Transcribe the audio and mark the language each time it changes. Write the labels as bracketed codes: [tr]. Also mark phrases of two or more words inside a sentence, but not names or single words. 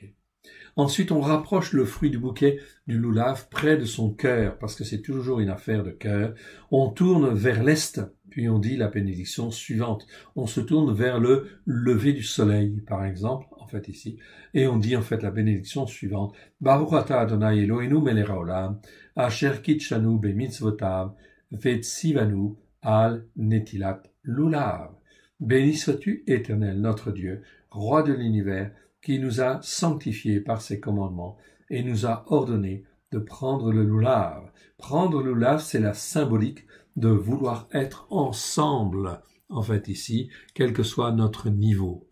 [fr] Ensuite, on rapproche le fruit du bouquet du loulav près de son cœur, parce que c'est toujours une affaire de cœur. On tourne vers l'est, puis on dit la bénédiction suivante. On se tourne vers le lever du soleil, par exemple, en fait ici, et on dit en fait la bénédiction suivante. [he] ברוך אתה אדוני אלוהינו מלך העולם, אשר קדשנו במצוותיו, וציוונו על נטילת לולב. [fr] Béni sois-tu, Éternel, notre Dieu, roi de l'univers, qui nous a sanctifiés par ses commandements et nous a ordonné de prendre le loulav. Prendre le loulav, c'est la symbolique de vouloir être ensemble, en fait, ici, quel que soit notre niveau.